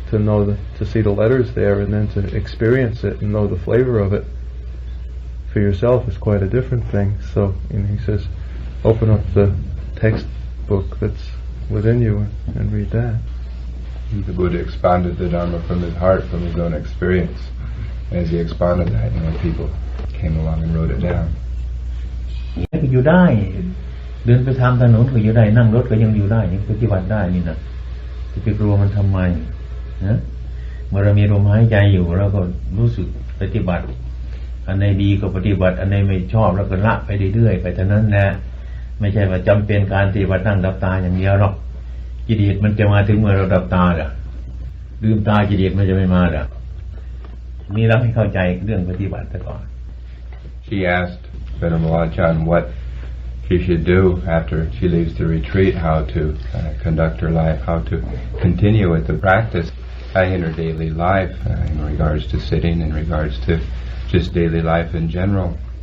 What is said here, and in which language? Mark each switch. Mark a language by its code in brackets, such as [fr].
[en] To see the letters there and then to experience it and know the flavor of it for yourself is quite a different thing. So he says, open up the textbook that's within you and read that. The Buddha expanded the Dharma from his heart, from his own experience. As he expounded that, people came along and wrote it down. [th] อยู่ได้เดินไปทางถนนก็อยู่ได้นั่งรถก็ยังอยู่ได้ยังปฏิบัติได้นี่นะจะไปกลัวมันทำไมนะเมื่อเรามีลมหายใจอยู่เราก็รู้สึกปฏิบัติอันไหนดีก็ปฏิบัติอันไหนไม่ชอบเราก็ละไปเรื่อยๆไปเท่านั้นนะไม่ใช่ว่าจำเป็นการปฏิบัตินั่งดับตาอย่างเดียวหรอกกิเลสมันจะมาถึงเมื่อเราดับตาเหรอลืมตากิเลสมันจะไม่มาเหรอนี่เราให้เข้าใจเรื่องปฏิบัติก่อน [en] She asked Venerable Ajahn what she should do after she leaves the retreat, how to conduct her life, how to continue with the practice in her daily life in regards to sitting, in regards to just daily life in general.